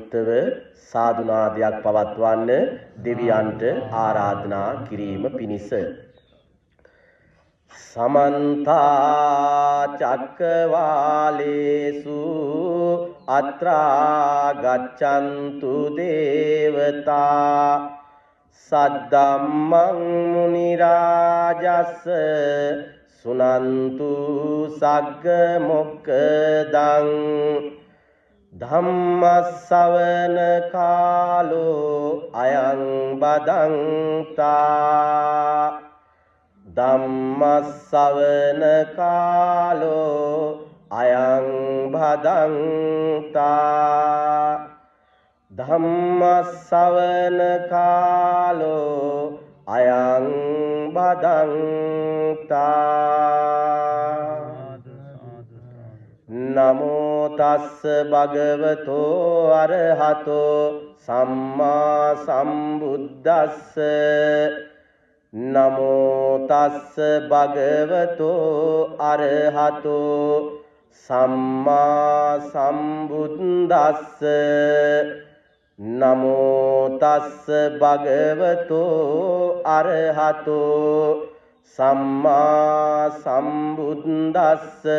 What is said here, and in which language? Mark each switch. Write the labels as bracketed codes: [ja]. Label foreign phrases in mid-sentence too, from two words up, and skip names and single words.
[si] යුක්තව සාදුනාදයක් පවත්වන්න දෙවියන්ට ආරාධනා කිරීම පිණිස. [pi] समन्ता चक्रवालेषु अत्रा गच्छन्तु देवता सद्धम्मं मुनिराजस्य सुनन्तु सग्गमोक्खदं धम्मश्रवण कालो अयं बदन्ता ධම්මස්සවන කාලෝ අයං භදන්තා ධම්මස්සවන කාලෝ අයං භදන්තා නමෝ තස්ස භගවතෝ අරහතෝ සම්මා සම්බුද්දස්ස නමෝ තස්ස භගවතෝ අරහතෝ සම්මා සම්බුද්දස්ස නමෝ තස්ස භගවතෝ අරහතෝ සම්මා සම්බුද්දස්ස